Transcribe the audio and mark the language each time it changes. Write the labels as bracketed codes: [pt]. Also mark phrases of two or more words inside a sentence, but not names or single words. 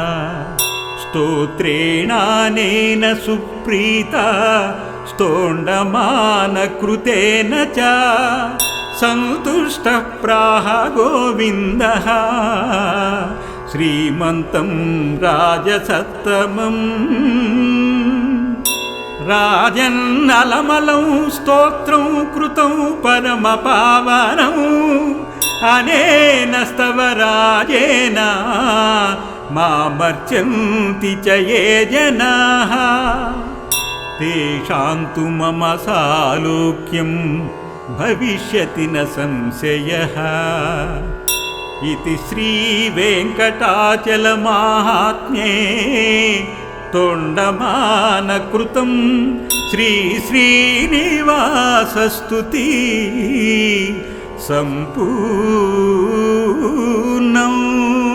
[sa] स्तोत्रेणानेन सुप्रीता स्तोण्डमानकृतेन च सन्तुष्टः प्राह गोविन्दः श्रीमन्तं राजसत्तमम् राजन्नलमलं स्तोत्रं कृतं परमपावनम् అనేన స్తవ రాజేన మామర్చంతి చ ఏ జనాః తేషాం తు మమ సాలోక్యం భవిష్యతి న సంశయః ఇతి శ్రీ వెంకటాచలమాహాత్మ్యే తొండమానకృతం శ్రీ శ్రీనివాసస్తుతి సంపూర్ణం.